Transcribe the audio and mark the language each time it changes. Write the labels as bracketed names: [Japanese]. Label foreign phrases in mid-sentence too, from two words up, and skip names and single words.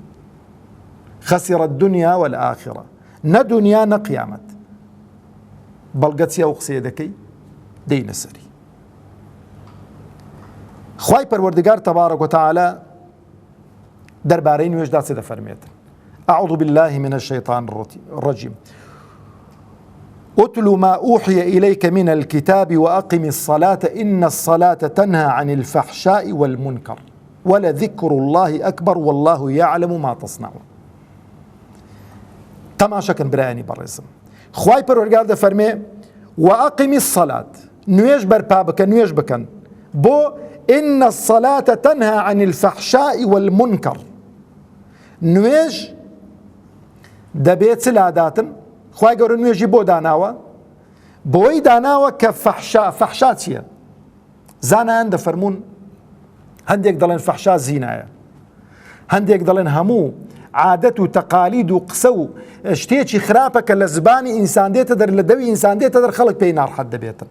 [Arabic] خەسیرە الدنیا والآخرە، [Central Kurdish] نە دنیا نە قیامەت. بەڵگەچی ئەو قسەیە دەکەی دەینە سەری. خوای پەروەردگار [Arabic] تەبارەک وتەعالە [Central Kurdish] دەربارەی نوێژدا چ دەفەرمێتن؟ [Arabic] أعوذ بالله من الشيطان الرجيم اتل ما أوحي إليك من الكتاب وأقم الصلاة إن الصلاة تنهى عن الفحشاء والمنكر ولذكر الله أكبر والله يعلم ما تصنعون. [Central Kurdish] تماشاكن براني برزم خواي پروردگار ده فرمي [Arabic] وأقم الصلاة، [Central Kurdish] نويج برپا بکن، نويج بکن بو [Arabic] إن الصلاة تنهى عن الفحشاء والمنكر. [Central Kurdish] نويج دەبێت لاداتن خوای گەورە نوێژی بۆ داناوە، بۆی داناوە کە فەحشا چییە؟ زانایان دەفەرمون هەندێک دەڵێن فەحشا زینایە، هەندێک دەڵێن هەموو عادەت و تەقالید و قسە و شتێکی خراپە کە لە زبانی ئینسان دێتە دەر، لە دەوی ئینسان دێتە دەر، خەڵک پێی ناڕەحەت دەبێتن.